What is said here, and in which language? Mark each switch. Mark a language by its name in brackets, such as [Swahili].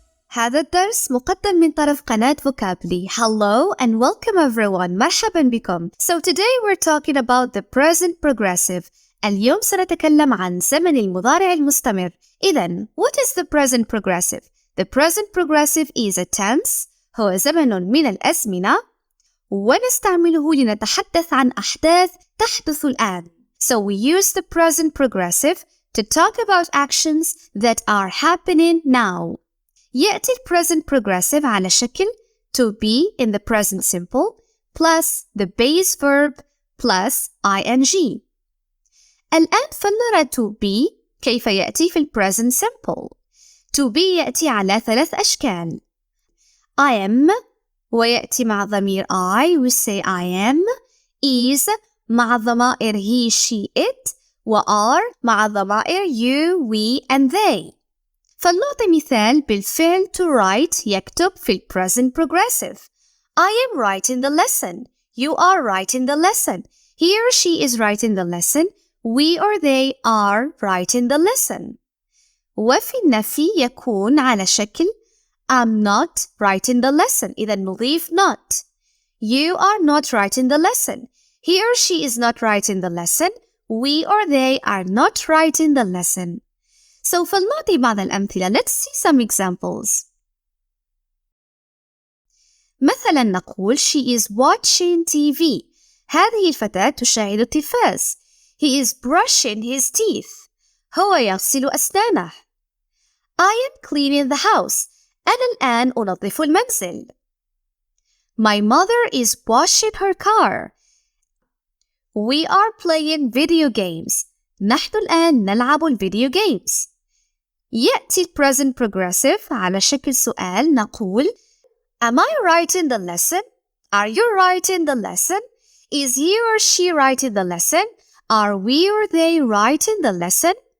[Arabic] هذا الدرس مقدم من طرف قناة فوكابلي. [English] Hello and welcome everyone. [Arabic] مرحبا بكم. [English] So today we're talking about the present progressive. [Arabic] اليوم سنتكلم عن زمن المضارع المستمر. [English] إذن, what is the present progressive? The present progressive is a tense. [Arabic] هو زمن من الأزمنة ونستعمله لنتحدث عن أحداث تحدث الآن. [English] So we use the present progressive to talk about actions that are happening now. [Arabic] يأتي [English] present progressive [Arabic] على شكل [English] to be in the present simple plus the base verb plus ing. [Arabic] الآن فلنرى [English] to be [Arabic] كيف يأتي في [English] present simple. To be [Arabic] يأتي على 3 أشكال. [English] I am [Arabic] ويأتي مع ضمير [English] I, we say I am. Is [Arabic] مع ضمائر [English] he, she, it. are مع ضمائر you, we and they. [Arabic] فلنعطي مثال بالفعل [English] to write [Arabic] يكتب في [English] present progressive. I am writing the lesson. You are writing the lesson. He or she is writing the lesson. We or they are writing the lesson. [Arabic] وفي النفي يكون على شكل [English] I'm not writing the lesson. [Arabic] إذا نضيف not. [English] You are not writing the lesson. He or she is not writing the lesson. We or they are not writing the lesson. [Arabic] سوف نعطي بعض الأمثلة. [English] Let's see some examples. [Arabic] مثلا نقول [English] she is watching TV. [Arabic] هذه الفتاة تشاهد التلفاز. [English] He is brushing his teeth. [Arabic] هو يغسل أسنانه. [English] I am cleaning the house. [Arabic] أنا الآن أنظف المنزل. [English] My mother is washing her car. We are playing video games. [Arabic] نحن الآن نلعب الفيديو [English] games. [Arabic] يأتي [English] present progressive [Arabic] على شكل سؤال نقول [English] Am I writing the lesson? Are you writing the lesson? Is he or she writing the lesson? Are we or they writing the lesson?